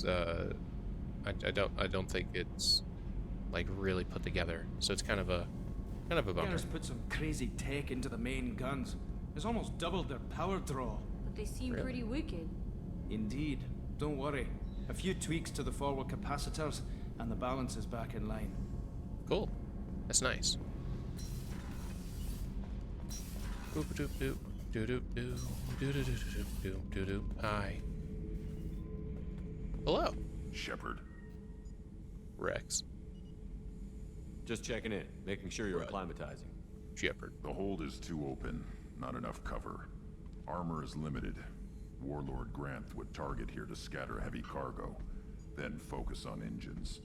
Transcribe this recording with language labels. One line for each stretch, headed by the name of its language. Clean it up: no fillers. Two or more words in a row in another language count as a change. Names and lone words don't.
English: I don't think it's like really put together, so it's kind of a bummer. Garrus put some crazy tech into the main guns. It's almost doubled their power draw. But they seem pretty wicked. Indeed. Don't worry. A few tweaks to the forward capacitors, and the balance is back in line. Cool. That's nice. Boop doop doop doo doop doo doo doo doo doo doo doo. Hi. Hello. Shepard. Rex. Just checking in, making sure you're acclimatizing. Shepard. The hold is too open. Not enough cover. Armor is limited. Warlord Granth would target here to scatter heavy cargo, then focus on engines.